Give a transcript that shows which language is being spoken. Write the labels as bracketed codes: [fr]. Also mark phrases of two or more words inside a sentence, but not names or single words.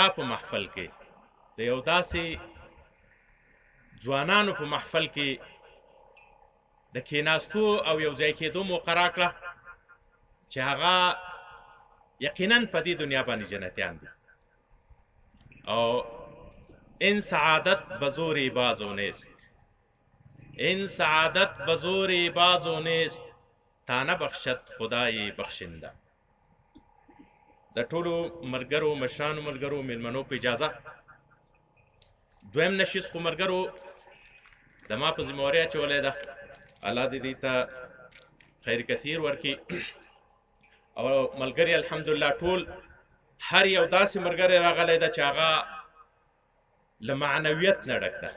[ps] په محفل کې د یو داسې ځوانانو په محفل کې د کېناستو او یو ځای کېدو موقع راکړه چې هغه یقینا په دې دنیا باندې جنتیان دي او [fa] این سعادت بزور بازو نیست، این سعادت بزور بازو نیست تا نبخشد خدای بخشنده. [ps] د ټولو ملګرو مشرانو ملګرو میلمنو په اجازه دویم نشست خو ملګرو د ما په ذمهواري اچولې ده. الله دې دې ته خیر کثیر ورکړي او ملګري الحمدلله ټول هر یو داسې ملګری راغلی ده چې هغه له معنویت نه ډک ده.